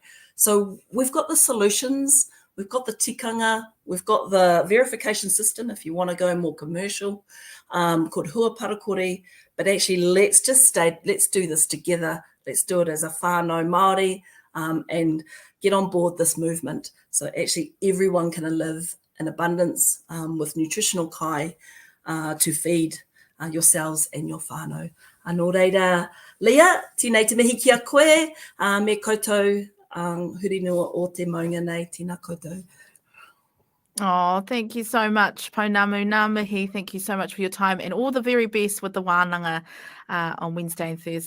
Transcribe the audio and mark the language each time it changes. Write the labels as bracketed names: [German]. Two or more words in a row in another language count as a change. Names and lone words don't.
[English] So we've got the solutions, we've got the tikanga, we've got the verification system if you want to go more commercial, called Hua Parakore, but actually let's do this together. Let's do it as a [Māori] whānau Māori [English] and get on board this movement. So actually everyone can live in abundance with nutritional kai to feed yourselves and your whānau. [Māori] Anō reira, Leah, tēnei te mihi ki a koe, me koutou huri noa o te maunga nei, tēnā koutou. [English] Oh, thank you so much, Pounamu. [Māori] Ngā mihi, [English] thank you so much for your time and all the very best with the wānanga on Wednesday and Thursday.